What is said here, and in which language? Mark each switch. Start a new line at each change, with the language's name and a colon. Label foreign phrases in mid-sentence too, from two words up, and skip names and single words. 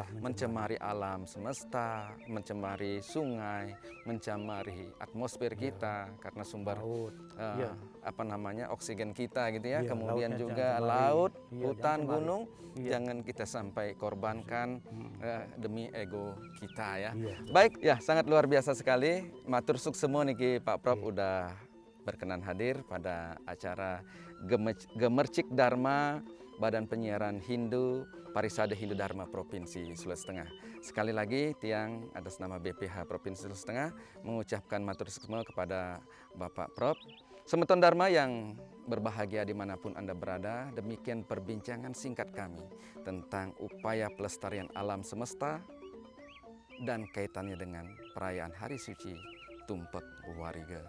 Indonesian: Mencemari alam semesta, mencemari sungai, mencemari atmosfer kita karena sumber Laut. Iya. oksigen kita gitu ya. Iya, Kemudian lautnya juga jangan cemari. laut, Iya, hutan, jangan cemari. gunung, Iya. jangan kita sampai korbankan demi ego kita ya. Iya. Baik, ya sangat luar biasa sekali.
Balinese: Matur suksemo niki
Indonesian: Pak Prof udah berkenan hadir pada acara Gemercik Dharma Badan Penyiaran Hindu Parisade Hindu Dharma Provinsi Sulawesi Tengah. Sekali lagi Tiang atas nama BPH Provinsi Sulawesi Tengah mengucapkan
Balinese: matur suksemo
Indonesian: kepada Bapak Prof. Semeton Dharma yang berbahagia dimanapun Anda berada, demikian perbincangan singkat kami tentang upaya pelestarian alam semesta dan kaitannya dengan perayaan Hari Suci Tumpek Wariga.